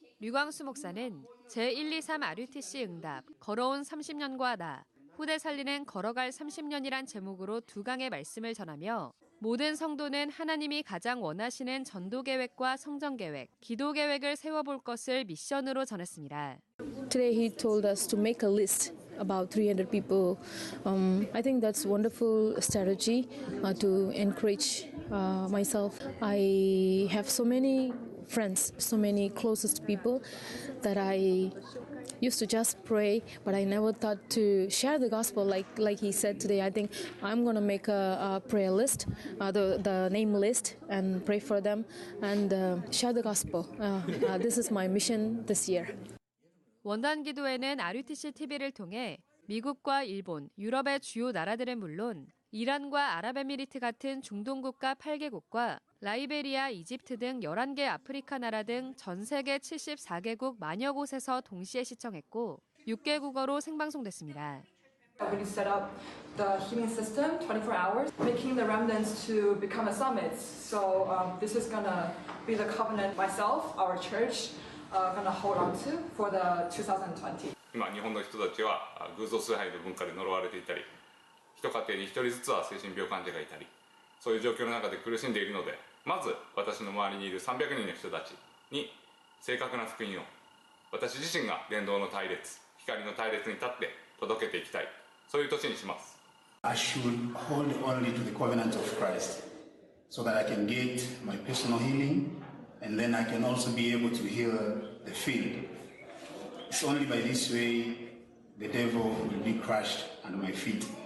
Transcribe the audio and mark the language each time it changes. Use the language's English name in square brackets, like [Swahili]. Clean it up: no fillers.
[Korean] 류광수 목사는 제123 RUTC 응답, 걸어온 30년과 나, 후대 살리는 걸어갈 30년이란 제목으로 두 강의 말씀을 전하며 모든 성도는 하나님이 가장 원하시는 전도 계획과 성전 계획, 기도 계획을 세워볼 것을 미션으로 전했습니다. [English] Today he told us to make a list about 300 people. I think that's a wonderful strategy to encourage myself. I have so many friends, so many closest people that I used to just pray, but I never thought to share the gospel like he said today. I think I'm going to make a prayer list, the name list, and pray for them and share the gospel. This is my mission this year. [Korean] 원단 기도회는 RUTC TV를 통해 미국과 일본, 유럽의 주요 나라들은 물론 이란과 아랍에미리트 같은 중동 국가 8개국과 라이베리아, 이집트 등 11개 아프리카 나라 등 전 세계 74개국 만여 곳에서 동시에 시청했고 6개 국어로 생방송됐습니다. [English] We set up the healing system 24 hours, making the remnants to become a summit. So this is gonna be the covenant myself, our church, gonna hold on to for the 2020. [Japanese] 今日本の人たちは偶像崇拝の文化で呪われていたり、一家庭に一人ずつは精神病患者がいたり、そういう状況の中で苦しんでいるので、まず私の周りにいる300人の人たちに正確な福音を私自身が伝道の隊列、光の隊列に立って届けていきたい、そういう年にします。 [English] I should hold only to the covenant of Christ so that I can get my personal healing and then I can also be able to heal the field. It's only by this way the devil will be crushed under my feet.